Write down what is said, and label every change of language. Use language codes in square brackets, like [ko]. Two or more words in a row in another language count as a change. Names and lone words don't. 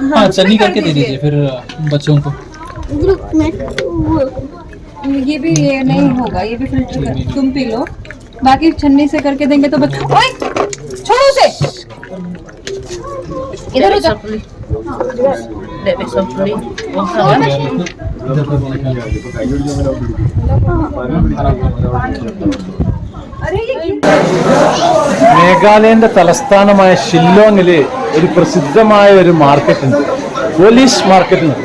[hi] हाँ, छन्नी करके दे दीजिए फिर बच्चों को। ये भी ये नहीं होगा, ये भी फिल्टर कर, तुम पी लो। बाकी छन्नी से करके देंगे तो बच्चों, ओए छोड़ो उसे, इधर हो जा। [ml] മേഘാലയന്റെ തലസ്ഥാനമായ ഷില്ലോങ്ങില് ഒരു പ്രസിദ്ധമായ ഒരു മാർക്കറ്റ് ഉണ്ട്, പോലീസ് മാർക്കറ്റ് ഉണ്ട്.